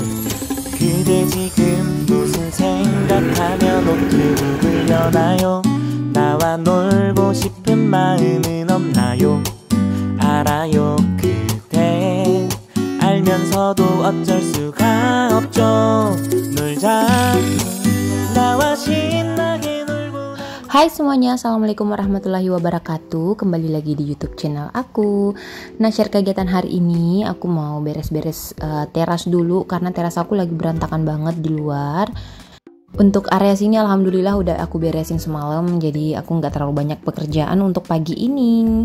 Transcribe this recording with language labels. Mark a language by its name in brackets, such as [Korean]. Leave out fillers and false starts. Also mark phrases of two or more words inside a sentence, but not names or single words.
[Korean] 그대 지금 무슨 생각하며 노트북을 여나요? 나와 놀고 싶은 마음은 없나요? 알아요. 그대 알면서도 어쩔 수가 없죠. 놀자 나와 신나게 놀고. [Indonesian] Hai semuanya, [Arabic] السلام عليكم ورحمة الله وبركاته. [Indonesian] Kembali lagi di YouTube channel aku. Nah, share kegiatan hari ini aku mau beres-beres teras dulu karena teras aku lagi berantakan banget di luar. Untuk area sini alhamdulillah udah aku beresin semalam, jadi aku nggak terlalu banyak pekerjaan untuk pagi ini.